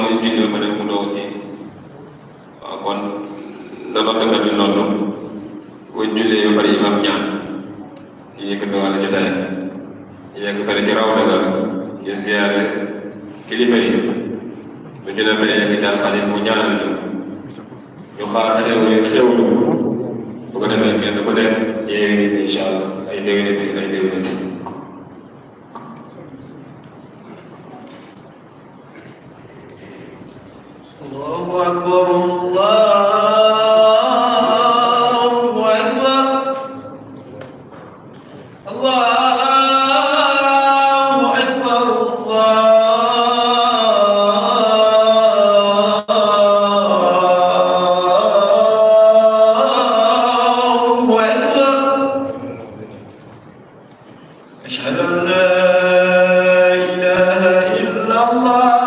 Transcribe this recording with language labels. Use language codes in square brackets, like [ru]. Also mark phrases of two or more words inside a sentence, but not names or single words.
[wo] ne julli ba pare mu doog ci waaw kon da noddukat bi noddu bu jullee ba pare imam ñaan ñu yëkkati wàllu jotaay ñu yegg fële ci raw dagal ñu ziyaare kilifa yi bu ñu demee yegg jàll xarit mu ñaanal ñu xaar xewlu bu ko defee kenn ku nekk yéegi [ar] إن شاء الله [wo] ay déwénati ay déwénati [ar] الله أكبر الله أكبر الله أكبر أشهد أن لا إله إلا الله